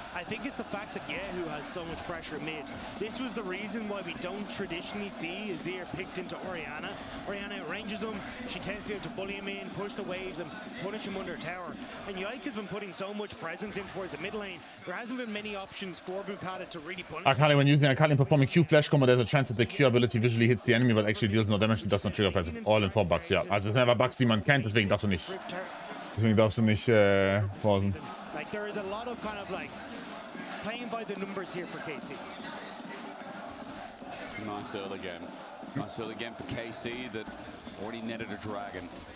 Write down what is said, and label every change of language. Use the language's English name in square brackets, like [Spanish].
[English] I think it's the fact that Yehu has so much pressure mid. This was the reason why we don't traditionally see Azir picked into Orianna. Orianna outranges him. She tends to be able to bully him in, push the waves and punish him under tower. And Yike has been putting so much presence in towards the mid lane. There hasn't been many options for Bukata to really punish. Akali, when using Akali performing Q flash combo, there's a chance that the Q ability visually hits the enemy, but actually deals no damage and does not trigger passive. [German] All in 4 Bugs, ja. Also das sind einfach Bugs, die man kennt, deswegen darfst du nicht pausen. [English] Like there is a lot of kind of like playing by the numbers here for KC. Nice early game. Nice early game for KC that already netted a dragon.